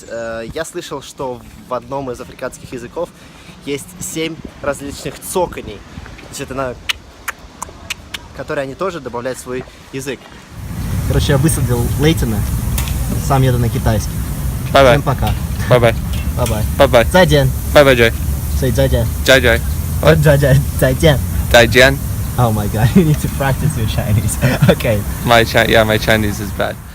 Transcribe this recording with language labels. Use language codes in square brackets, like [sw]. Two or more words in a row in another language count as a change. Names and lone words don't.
[ru] Я слышал, что в одном из африканских языков есть 7 различных цоканий, то есть это которые они тоже добавляют в свой язык. Короче, я высадил Лейтона, сам еду на китайский. [en] Bye-bye. [ru] Всем пока. [en] Bye-bye. Bye-bye. Bye-bye. [zh] 再见. [en] Bye-bye, Jay. Say 再见. Jai. [zh] 再见. Daijian. [en] Oh my god, you need to practice your Chinese. Okay. My Chinese is bad.